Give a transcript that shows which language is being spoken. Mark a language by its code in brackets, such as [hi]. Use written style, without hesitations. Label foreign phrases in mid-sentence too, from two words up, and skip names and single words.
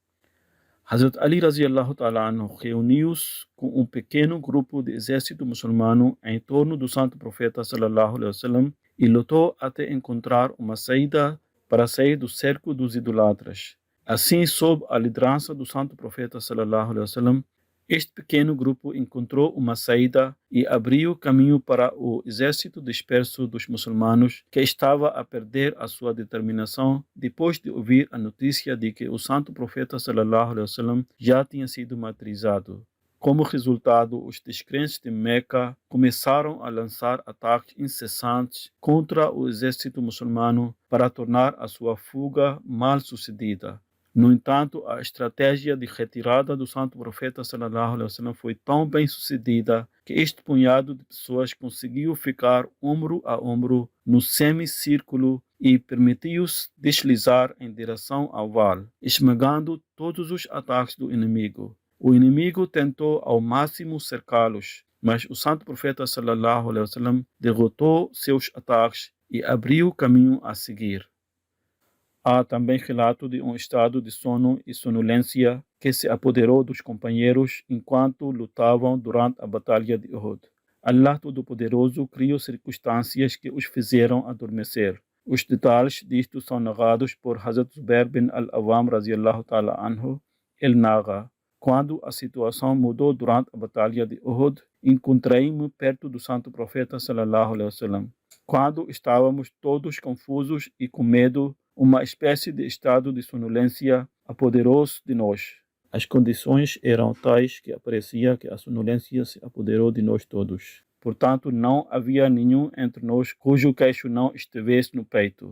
[pt] Hazrat Ali [ar] رضي الله تعالى عنه [pt] reuniu-se com um pequeno grupo de exército muçulmano em torno do santo profeta [ar] صلى الله عليه وسلم [pt] e lutou até encontrar uma saída para sair do cerco dos idolatras. Assim, sob a liderança do santo profeta [ar] صلى الله عليه وسلم, [pt] este pequeno grupo encontrou uma saída e abriu caminho para o exército disperso dos muçulmanos que estava a perder a sua determinação depois de ouvir a notícia de que o santo profeta [ar] صلى الله عليه وسلم [pt] já tinha sido martirizado. Como resultado, os descrentes de Meca começaram a lançar ataques incessantes contra o exército muçulmano para tornar a sua fuga mal sucedida. No entanto, a estratégia de retirada do santo profeta [ar] صلى الله عليه وسلم [pt] foi tão bem sucedida que este punhado de pessoas conseguiu ficar ombro a ombro no semicírculo e permitiu-se deslizar em direção ao vale, esmagando todos os ataques do inimigo. O inimigo tentou ao máximo cercá-los, mas o santo profeta [ar] صلى الله عليه وسلم [pt] derrotou seus ataques e abriu caminho a seguir. Há também relato de um estado de sono e sonolência que se apoderou dos companheiros enquanto lutavam durante a batalha de Uhud. Allah Todo-Poderoso criou circunstâncias que os fizeram adormecer. Os detalhes disto são narrados por Hazrat Zubair bin al-Awam [ar] رضي الله تعالى عنه. [pt] Ele narra: quando a situação mudou durante a batalha de Uhud, encontrei-me perto do santo profeta [ar] صلى الله عليه وسلم. [pt] Quando estávamos todos confusos e com medo, uma espécie de estado de sonolência apoderou-se de nós. As condições eram tais que parecia que a sonolência se apoderou de nós todos. Portanto, não havia nenhum entre nós cujo queixo não estivesse no peito.